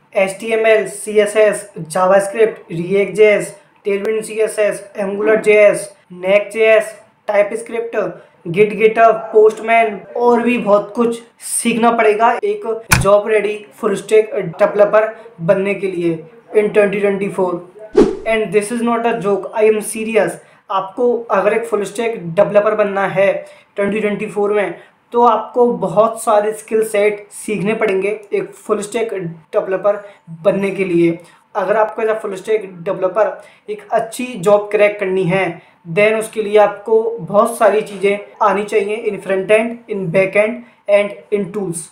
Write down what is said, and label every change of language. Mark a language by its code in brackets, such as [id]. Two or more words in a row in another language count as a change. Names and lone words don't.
[hi] HTML, CSS, JavaScript, React.js, Tailwind CSS, AngularJS, Next.js, TypeScript, Git, GitHub, Postman और भी बहुत कुछ सीखना पड़ेगा एक [en] job ready full stack developer [hi] बनने के लिए [en] in 2024. And this is not a joke, I am serious. [hi] आपको अगर एक [en] full stack developer [hi] बनना है 2024 में, तो आपको बहुत सारे [en] skill set [hi] सीखने पड़ेंगे एक [en] full stack developer [hi] बनने के लिए। अगर आपको [en] as a full stack developer [hi] एक अच्छी [en] job crack [hi] करनी है, देन उसके लिए आपको बहुत सारी चीज़ें आनी चाहिए [en] in front end, in back end and in tools.